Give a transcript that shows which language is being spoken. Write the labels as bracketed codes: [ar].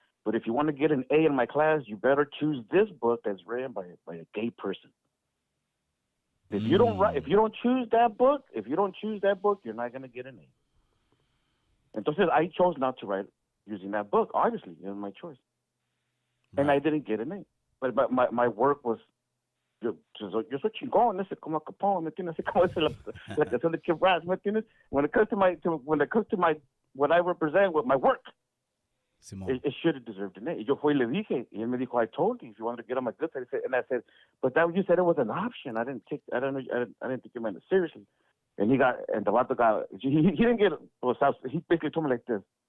[en] But if you want to get an A in my class, you better choose this book that's written by a gay person. If you don't choose that book, you're not going to get an A. Entonces, I chose not to write using that book. Obviously, it was my choice, and I didn't get an A. But my work was. [es] Yo soy chingón, ese como Capone, ¿me entiendes? Como es la canción de Kid Raz, ¿me entiendes? [en] When it comes to my what I represent with my work, it should have deserved an A. [es] Yo fui y le dije, y él me dijo, [en] I told you if you wanted to get on my good side. I said, but that you said it was an option. I didn't think you meant it seriously. And the vato got, he didn't get, he basically told me like this.